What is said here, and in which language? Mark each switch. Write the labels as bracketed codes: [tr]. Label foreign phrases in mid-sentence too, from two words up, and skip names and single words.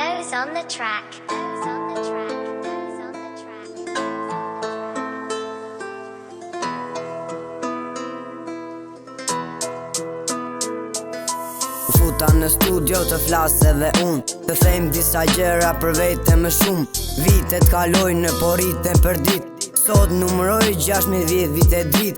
[en] Beats on the track. Beats on the track. Beats on the track. [sq] U futa në studio të flasë edhe unë, të them disa gjëra për vete më shumë. Vitet kalojnë në poriten për dit, sot numëroj 16 vite drit.